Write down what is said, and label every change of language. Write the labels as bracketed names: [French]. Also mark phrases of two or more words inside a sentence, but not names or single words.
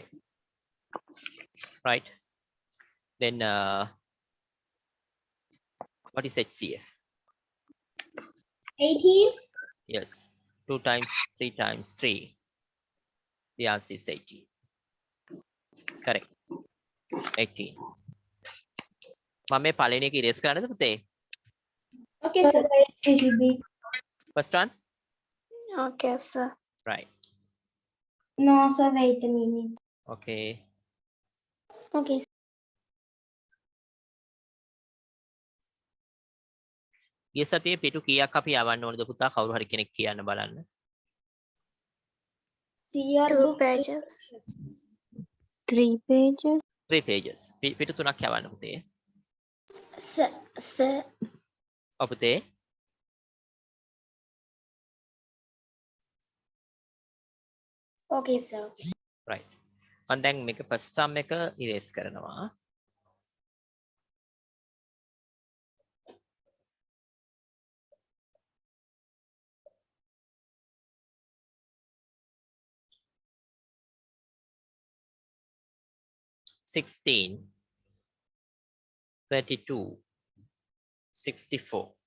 [English] Right? Then what is HCF? 18. Yes. 2 times 3 times 3. The answer is 18. Correct. 18. [Sinhala] මම මේ පළවෙනි එක ඉරේස් කරන්නද පුතේ? [English] Okay, sir. Little bit. First one? Okay, sir. Right. No, sir, wait a minute. Okay. Okay. [Sinhala] ගිය සතියේ පිටු කීයක් අපි යවන්න ඕනද පුතා? කවුරු හරි කෙනෙක් කියන්න බලන්න. [English] Two pages. 3 pages. 3 pages. [Sinhala] පිටු 3ක් යවන්න පුතේ. [English] Sir. [Sinhala] ඔව් පුතේ. [English] Okay, sir. [Sinhala] Right. මම දැන් මේක [English] first sum [Sinhala] එක erase කරනවා. [English] Sixteen, 32, 64.